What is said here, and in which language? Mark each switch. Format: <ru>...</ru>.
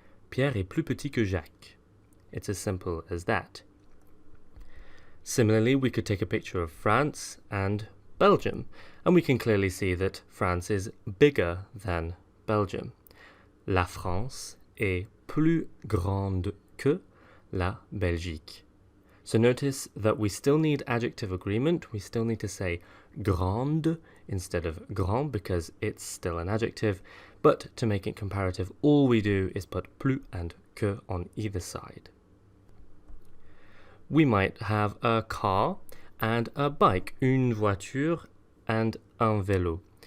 <fr>Pierre est plus petit que Jacques.</fr> <en>It's as simple as that. Similarly, we could take a picture of France and Belgium, and we can clearly see that France is bigger than Belgium.</en> <fr>La France est plus grande que la Belgique.</fr> <en>So notice that we still need adjective agreement. We still need to say grande instead of grand because it's still an adjective. But to make it comparative, all we do is put plus and que on either side. We might have a car and a bike, une voiture and un vélo.</en>